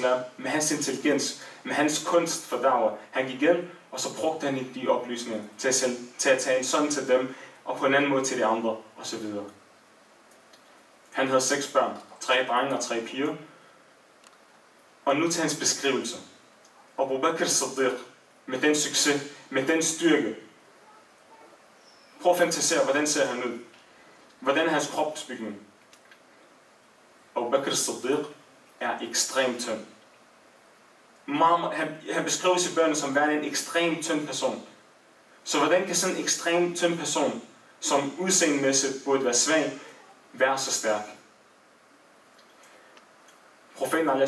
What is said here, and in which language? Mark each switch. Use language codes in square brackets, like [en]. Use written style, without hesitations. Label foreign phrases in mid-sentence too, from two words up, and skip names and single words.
[da] med hans intelligens, med hans kunst for da'wah, han gik igen, og så brugte han de oplysninger til at tage en sådan til dem, og på en anden måde til de andre, osv. Han havde 6 børn, 3 drenge og 3 piger. Og nu til hans beskrivelse. Abu Bakr as-Siddiq, med den succes, med den styrke. Prøv at fantasere, hvordan ser han ud? Hvordan er hans kropsbygning? Abu Bakr as-Siddiq er ekstremt tynd. Han beskrives i bøgerne som værende en ekstremt tynd person. Så hvordan kan sådan en ekstremt tynd person, som udseendemæssigt burde være svag, være så stærk? Profeten a.s.